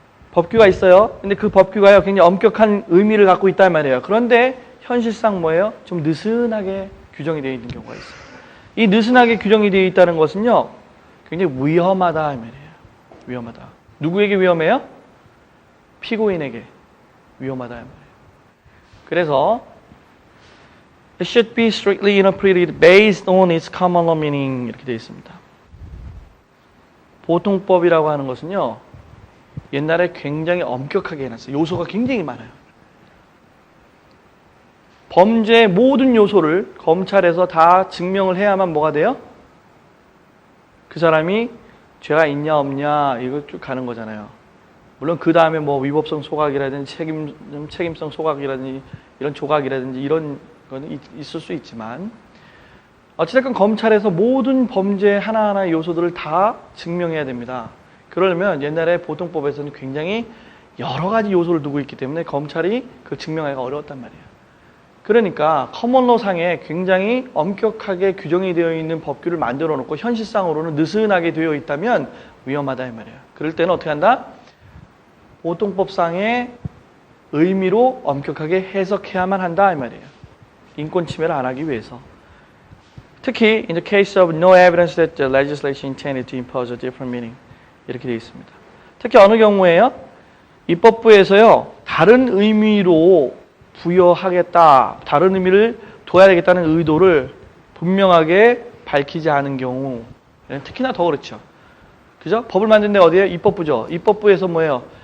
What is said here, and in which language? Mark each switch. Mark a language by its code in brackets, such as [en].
[ko] 법규가 있어요. 근데 그 법규가요 굉장히 엄격한 의미를 갖고 있단 말이에요. 그런데 현실상 뭐예요? 좀 느슨하게 규정이 되어 있는 경우가 있어요. 이 느슨하게 규정이 되어 있다는 것은요 굉장히 위험하다 이 말이에요. 위험하다. 누구에게 위험해요? 피고인에게 위험하다 이 말이에요. 그래서 [en] it should be strictly interpreted based on its common law meaning [ko] 이렇게 되어 있습니다. 보통법이라고 하는 것은요 옛날에 굉장히 엄격하게 해놨어요. 요소가 굉장히 많아요. 범죄의 모든 요소를 검찰에서 다 증명을 해야만 뭐가 돼요? 그 사람이 죄가 있냐 없냐 이거 쭉 가는 거잖아요. 물론 그 다음에 뭐 위법성 소각이라든지 책임성 소각이라든지 이런 조각이라든지 이런 거는 있을 수 있지만 어찌됐건 검찰에서 모든 범죄 하나하나의 요소들을 다 증명해야 됩니다. 그러려면 옛날에 보통법에서는 굉장히 여러 가지 요소를 두고 있기 때문에 검찰이 그 증명하기가 어려웠단 말이에요. 그러니까 커먼로 상에 굉장히 엄격하게 규정이 되어 있는 법규를 만들어 놓고 현실상으로는 느슨하게 되어 있다면 위험하다 이 말이에요. 그럴 때는 어떻게 한다? 보통법상의 의미로 엄격하게 해석해야만 한다 이 말이에요. 인권 침해를 안 하기 위해서. 특히 [en] in the case of no evidence that the legislation intended to impose a different meaning [ko] 이렇게 되어 있습니다. 특히 어느 경우에요? 입법부에서요 다른 의미로 부여하겠다, 다른 의미를 둬야 되겠다는 의도를 분명하게 밝히지 않은 경우 특히나 더 그렇죠. 그죠? 법을 만든 데 어디에요? 입법부죠. 입법부에서 뭐예요?